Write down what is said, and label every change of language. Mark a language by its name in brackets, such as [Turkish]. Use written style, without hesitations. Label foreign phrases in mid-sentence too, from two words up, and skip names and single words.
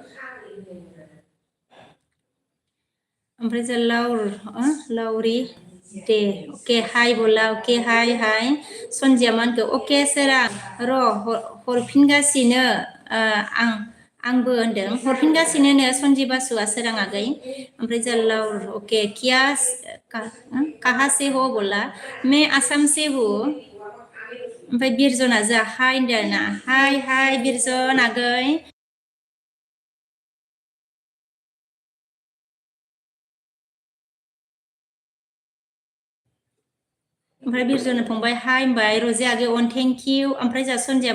[Bodo] ओमफ्राय जों लाउरि दे अके हाय बोला अके हाय सनजिया मा होनखो अके सोरां र' हरफिनगासिनो आंबो होनदों हरफिनगासिनो सनजि बासुआ सोरां आगै ओमफ्राय जों लाउर अके [Hindi] किया काहा से हो बोला मैं आसाम से हूँ [Bodo] ओमफ्राय बिरजना जोंहा हाय होनदों आरोना हाय बिरजन आगै ओमफ्राय बिरजनो फंबाय हाय होनबाय रजे आगै अन [English] thank you [Bodo] ओमफ्राय जोंहा सनजिया